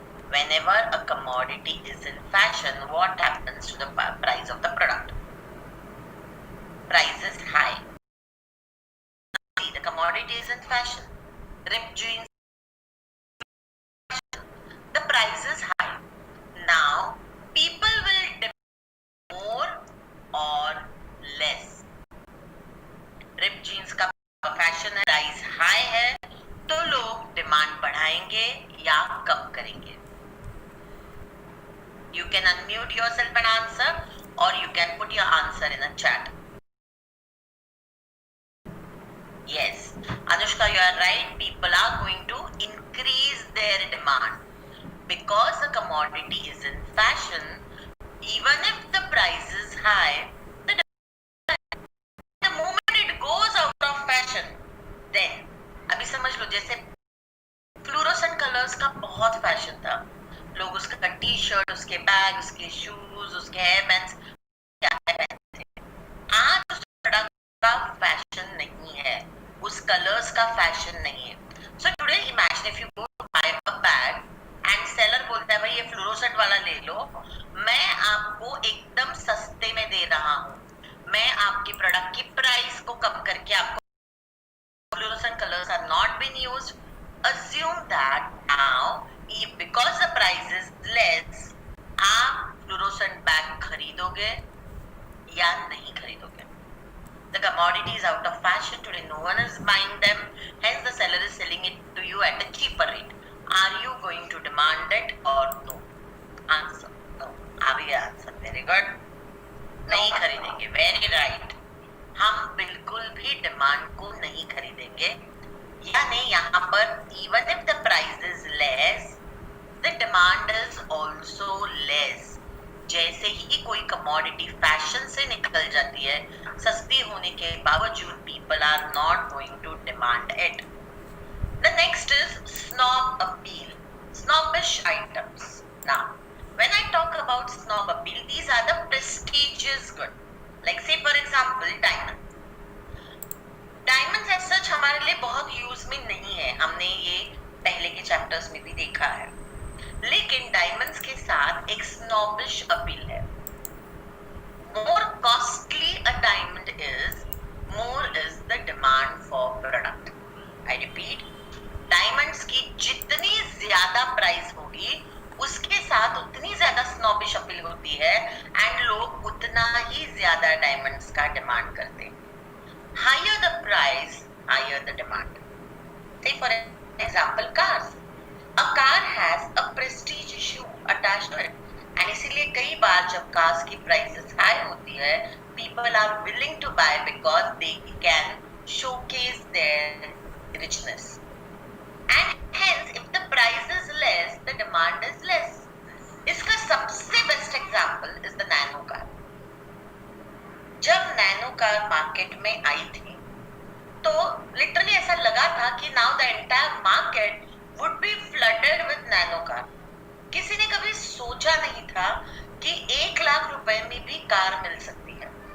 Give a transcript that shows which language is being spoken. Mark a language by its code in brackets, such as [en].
[en] Whenever a commodity is in fashion, what happens to the price of the product? Price is high. See, the commodity is in fashion. Ripped jeans, the price is high. Now, people will demand more or less. [hi] Ripped jeans का fashion है, price high है, तो लोग demand बढ़ाएंगे या कम करेंगे. [en] You can unmute yourself and answer, or you can put your answer in a chat. Yes, Anushka, you are right. People are going to increase their demand. Because the commodity is in fashion, even if the price is high, the moment it goes out of fashion, then [hi] अभी समझ लो, जैसे fluorescent colours का बहुत fashion था, लोग उसका T shirt, उसके bag, उसके शूज, उसके हेयर बैंड्स क्या पहनते थे. आज उस प्रोडक्ट का फैशन नहीं है, उस कलर्स का फैशन नहीं है. [en] so today imagine if you go to buy a bag and seller [hi] बोलता है भाई ये फ्लोरोसेंट वाला ले लो, मैं आपको एकदम सस्ते में दे रहा हूँ, मैं आपकी प्रोडक्ट की प्राइस को कम करके आपको, [en] fluorescent colours are not been used, assume that now because the price is less, [hi] आप फ्लोरोसेंट बैग खरीदोगे या नहीं खरीदोगे. [en] The commodity is out of fashion today, no one is buying them, hence the seller is selling it to you at a cheaper rate. Are you going to demand it or no? Answer. No. [hi] आ गया answer. [en] Very good. [hi] नहीं खरीदेंगे. [en] Very right. [hi] हम बिल्कुल भी demand को नहीं खरीदेंगे. यानी यहाँ पर [en] even if the price is less, the demand is also less. [hi] जैसे ही कोई कमोडिटी फैशन से निकल जाती है, सस्ती होने के बावजूद [en] people are not going to demand it. The next is snob appeal, snobbish items. Now, when I talk about snob appeal, these are the prestigious goods. Like say for example, diamond. Diamonds as such [hi] हमारे लिए बहुत use में नहीं है, हमने ये पहले के चैप्टर्स में भी देखा है. लेकिन डायमंड्स के साथ एक snobbish appeal है. [en] More costly a diamond is, more is the demand for product. I repeat, [hi] diamonds की जितनी ज्यादा प्राइस होगी, उसके साथ उतनी ज्यादा स्नॉबिश अपील होती है एंड लोग उतना ही ज्यादा डायमंड्स का डिमांड करते हैं. [en] Higher the price, higher the demand. Say for example, cars. A car has a prestige issue attached to it. And [hi] इसीलिए कई बार जब cars की prices high होती है, [en] people are willing to buy because they can showcase their richness. And hence, if the price is less, the demand is less. [hi] इसका सबसे best example is the nano car. जब nano car market में आई थी तो literally ऐसा लगा था कि [en] Now the entire market would be flooded with Nano car. [hi] किसी ने कभी सोचा नहीं था कि 1 लाख रुपए में भी कार मिल सकती है।